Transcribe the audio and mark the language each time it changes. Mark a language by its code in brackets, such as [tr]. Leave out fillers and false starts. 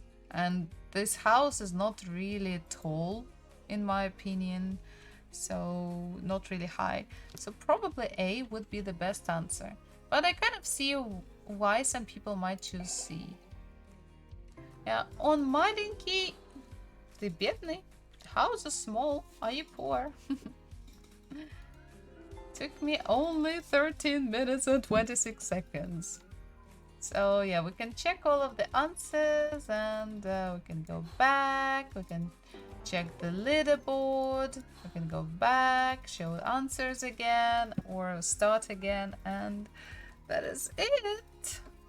[en] And this house is not really tall, in my opinion, so not really high. So probably A would be the best answer. But I kind of see why some people might choose C. [ru] Yeah, он маленький, ты бедный. [en] The house is small, are you poor? Took me only 13 minutes and 26 seconds. So yeah, we can check all of the answers and we can go back. We can check the leaderboard. We can go back, show answers again, or start again, and that is it.